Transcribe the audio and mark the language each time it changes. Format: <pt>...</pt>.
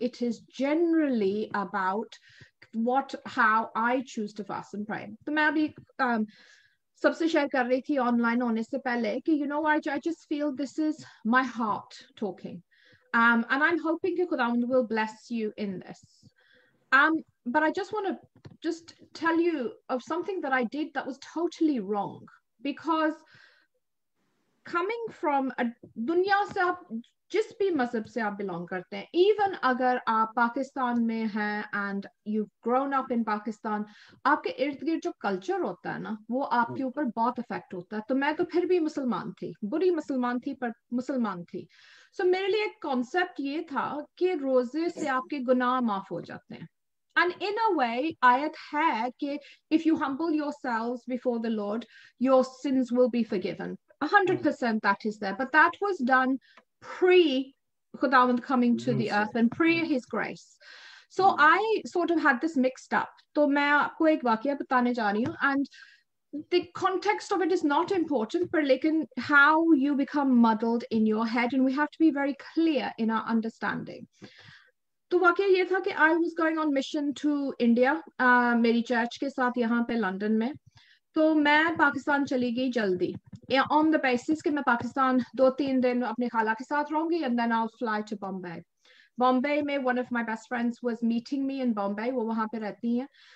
<en>It is generally about how I choose to fast and pray.</en> <hi>तो मैं अभी सबसे शेयर कर रही थी ऑनलाइन होने से पहले कि</hi> <en>I just feel this is my heart talking, and I'm hoping that खुदावंद will bless you in this. But I just want to tell you of something that I did that was totally wrong, because coming from a</en> <hi>दुनिया से आप जिस भी मजहब से आप belong करते हैं, even अगर आप पाकिस्तान में हैं</hi> <en>and you've grown up in Pakistan,</en> <hi>आपके इर्द गिर्द जो कल्चर होता है ना, वो आपके ऊपर बहुत इफेक्ट होता है. तो मैं तो फिर भी मुसलमान थी, बुरी मुसलमान थी पर मुसलमान थी. So मेरे लिए एक कॉन्सेप्ट ये था कि रोजे से आपके गुनाह माफ हो जाते हैं.</hi> <en>And in a way, ayat है कि if you humble yourselves before the Lord, your sins will be forgiven. 100% that is there, but that was done pre Khudawand coming to the earth and pre his grace. So I sort of had this mixed up.</en> <hi>तो मैं आपको एक वाकया बताने जा रही हूँ,</hi> <en>and the context of it is not important, but लेकिन how you become muddled in your head, and we have to be very clear in our understanding.</en> <hi>तो वाकया ये था कि</hi> <en>I was going on mission to India</en> <hi>मेरी church के साथ यहाँ पे लंदन में। तो मैं पाकिस्तान चली गई जल्दी ऑन द बेसिस कि मैं पाकिस्तान 2-3 दिन अपने खाला के साथ रहूंगी</hi> <en>And then I will fly to Bombay. Bombay में one of my best friends was meeting me in Bombay,</en> <hi>वो वहां पे रहती हैं।</hi>